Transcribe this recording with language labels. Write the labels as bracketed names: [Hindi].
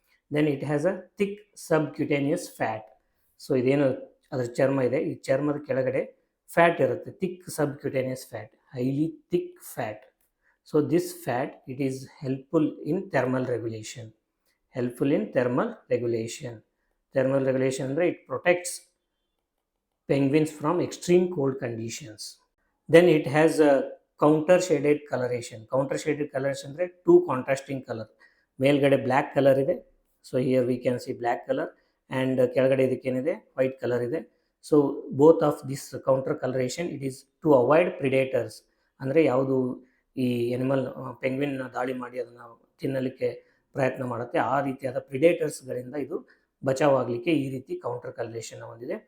[English] Then it has a thick subcutaneous fat. So [Kannada] ಇದೇನು ಅದರ ಚರ್ಮ ಇದೆ, ಈ ಚರ್ಮದ ಕೆಳಗಡೆ ಫ್ಯಾಟ್ ಇರುತ್ತೆ, [English] Thick subcutaneous fat, highly thick fat. So this fat it is helpful in thermal regulation. Thermal regulation ಅಂದರೆ it protects penguins from extreme cold conditions. Then it has a counter shaded coloration. Counter shaded coloration ಅಂದರೆ two contrasting colour. [Kannada] ಮೇಲ್ಗಡೆ black colour ಇದೆ, [English] so here we can see black colour, and [Kannada] ಕೆಳಗಡೆ ಇದಕ್ಕೇನಿದೆ white colour ಇದೆ. [English] So both of this counter coloration it is to avoid predators. [Kannada] ಅಂದರೆ ಯಾವುದು ಈ animal penguin ದಾಳಿ ಮಾಡಿ ಅದನ್ನು ತಿನ್ನಲಿಕ್ಕೆ ಪ್ರಯತ್ನ ಮಾಡುತ್ತೆ, ಆ ರೀತಿಯಾದ ಪ್ರಿಡೇಟರ್ಸ್ಗಳಿಂದ ಇದು ಬಚಾವಾಗಲಿಕ್ಕೆ ಈ ರೀತಿ ಕೌಂಟರ್ ಕಲರೇಷನ್ ಹೊಂದಿದೆ.